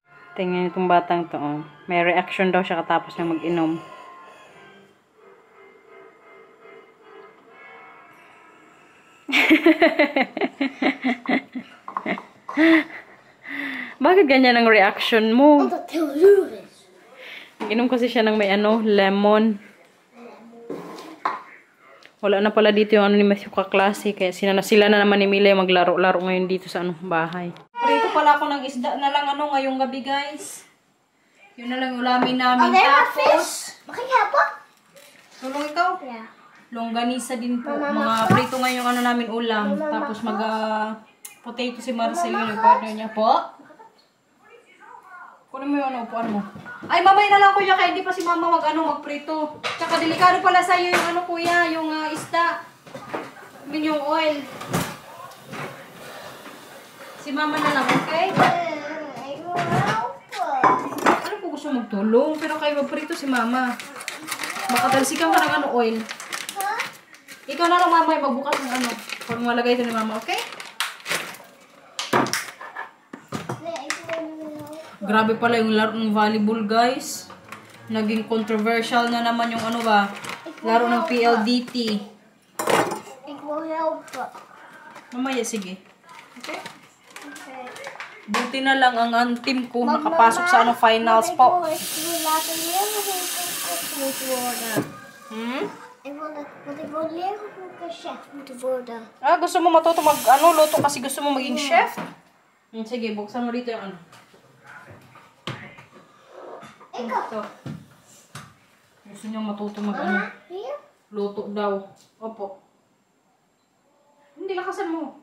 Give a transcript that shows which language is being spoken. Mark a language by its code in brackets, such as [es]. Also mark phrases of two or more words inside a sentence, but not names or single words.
[tl] Tingnan itong batang to, oh. May reaction daw siya katapos niya mag-inom. Bakit ganyan ang reaction mo? [nl] Omdat het heel zuur is. [tl] Inom kasi siya ng may ano, lemon. Wala na pala dito yung ano ni Matthew kaklase. Kaya sila na naman ni Mila maglaro-laro ngayon dito sa ano, bahay. Prito pala ako ng isda na lang ano ngayong gabi, guys. Yun na lang ulamin namin. Tapos, [nl] Mag ik helpen? [tl] tulong ikaw? [nl] Ja. [tl] Longganisa din po. Mga prito ngayong ano namin ulam. Tapos potato si Marcel, yung partner niya po. Kunin mo yung ano, upuan mo. Ay, mamay na lang kuya, kaya hindi pa si mama magprito. Tsaka delikado pala sa'yo yung ano kuya, yung isda. [en] I mean, [tl] yung oil. Si mama na lang, okay? [nl] Ik wil helpen. [tl] Ano po gusto magtulong? Pero kayo magprito si mama. Baka talsikan ka ng ano, oil. Ikaw na lang mama, magbukas ng ano. Pag malagay ito ni mama, okay? Grabe pala yung laro ng volleyball, guys. Naging controversial na naman yung ano ba, laro ng PLDT. [nl] Ik wil helpen. [tl] Mamaya, sige. Okay? Okay. Buti na lang ang team ko nakapasok sa ano finals po. [nl] Ik wil laten leren hoe ik een kok moet worden. Want ik wil leren hoe ik een chef moet worden. [tl] Ah, gusto mo matuto luto kasi gusto mo maging chef? Sige, buksan mo dito yung ano. Ito. Gusto niyo matuto [nl] Hier? [tl] luto daw. Opo. Hindi, lakasan mo.